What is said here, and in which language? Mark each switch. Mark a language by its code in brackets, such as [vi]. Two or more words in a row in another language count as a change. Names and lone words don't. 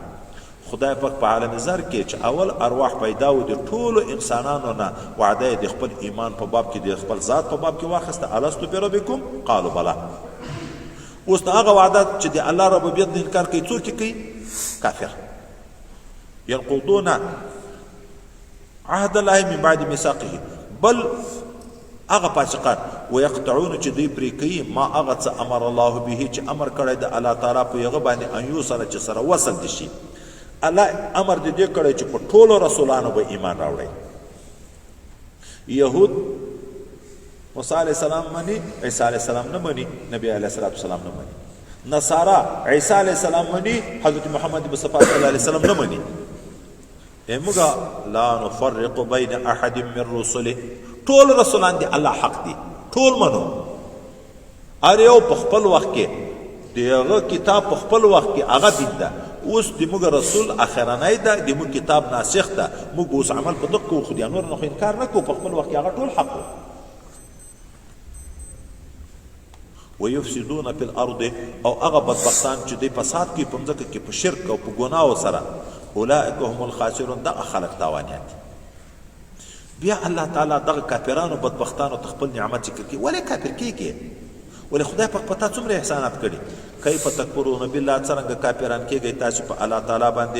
[ps] خدای پاک په عالم زر کې چې اول ارواح پیدا و د ټولو انسانانو نه وعده د خپل ایمان په باب کې، د خپل ذات په باب کې واخیسته. [ar] الستو بربکم قالوا بلا. [ps] اوس هغه وعده چې د الله ربوبیت نه انکار کوي، څوک کوي؟ کافر. [ar] ينقضون عهد الله من بعد میثاقه، [ps] بل هغه فاسقان ويقطعون چې دوی پرې کوي ما هغه څه امر الله به، چې امر کړی د الله تعالی په هغه باندې [ar] ان یوصل، [ps] چې سره وصل دي شي. الله امر دې کړی چې په ټولو رسولانو به ایمان راوړي. يهود موسی [ar] علیه السلام [ps] مني، عیسی [ar] علیه السلام [ps] نه مني، نبی [ar] علیه السلام [ps] نه مني. نصارا عیسی [ar] علیه السلام [ps] مني، حضرت محمد مصطفی [ar] صلی الله علیه وسلم [ps] نه مني. [ar] موږ لا نفرق بین احد من رسله، [ps] ټول رسولان دي الله حق دي، ټول منو. ار یو په خپل وخت کې دغه کتاب په خپل وخت کې هغه دین ده. اوس د موږ رسول اخرنی ده، د موږ کتاب ناسخ ده. موږ اوس عمل په دغه کوو، خو د نور نه خو انکار نه کوو. په خپل وخت کې هغه ټول حق و. [ar] ويفسدون في الارض، [ps] او هغه بدبختان چې دوی فساد کوي په ځمکه کې په شرک او په ګناهو سره. [ar] اولئک هم الخاسرون، [ps] دغه خلک تاوانیان دي. بیا الله تعالی دغه کافرانو بدبختانو ته خپل نعمت ذکر کوي. ولې کافر کیږي؟ ولې خدای پاک په تا څومره احسانات کړي؟ [ar] کیف تکفرون بالله، [ps] څرنګه کافران کیږئ تاسو په الله تعالی باندې.